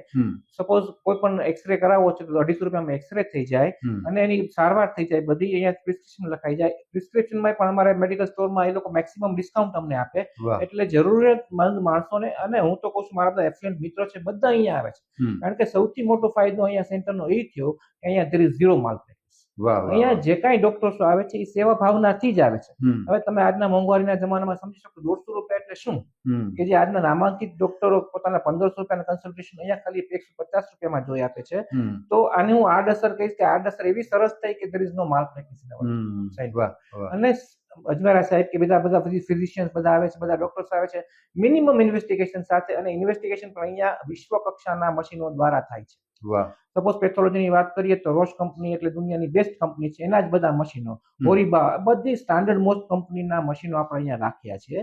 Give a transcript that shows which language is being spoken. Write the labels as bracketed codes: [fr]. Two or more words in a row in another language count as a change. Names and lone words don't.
[gu] સપોઝ કોઈ પણ એક્સરે કરાવવો છે તો 250 રૂપિયામાં એક્સરે થઈ જાય અને એની સારવાર થઈ જાય. બધી અહીંયા પ્રિસ્ક્રિપ્શન લખાઈ જાય. પ્રિસ્ક્રિપ્શનમાં પણ અમારે [en] medical storeમાં [gu] એ લોકો [en] maximum discount [gu] અમને આપે. એટલે જરૂરિયાતમંદ માણસોને, અને હું તો કહું છું મારા બધા એફ્લુઅન્ટ મિત્રો છે બધા અહીંયા આવે છે, કારણ કે સૌથી મોટો ફાયદો અહીંયા સેન્ટરનો એ થયો કે અહીંયા [en] there is zero malpractice. [gu] અહીંયા જે કાંઈ ડોક્ટર્સ આવે છે એ સેવા ભાવનાથી જ આવે છે. હવે તમે આજના મોંઘવારીના જમાનામાં સમજી શકો 150 રૂપિયા એટલે શું, કે જે આજના નામાંકિત ડોક્ટરો પોતાના 1500 રૂપિયાના કન્સલ્ટેશન અહીંયા ખાલી 150 રૂપિયામાં જોઈ આપે છે. તો આને હું આડઅસર કહીશ કે આડઅસર એવી સરસ થઈ કે [en] there is no malpractice. [gu] અને અજમેરા સાહેબ કે બધા ફિઝિશિયન્સ બધા આવે છે, બધા ડોક્ટર્સ આવે છે [en] minimum investigation [gu] સાથે, અને ઇન્વેસ્ટિગેશન પણ અહીંયા વિશ્વ કક્ષાના મશીનો દ્વારા થાય છે. સપોઝ પેથોલોજીની વાત કરીએ તો રોશ કંપની એટલે દુનિયાની [en] best company [gu] છે, એના જ બધા મશીનો, ઓરિબા, બધી [en] standard most companyના [gu] મશીનો આપણે અહીંયા રાખ્યા છે.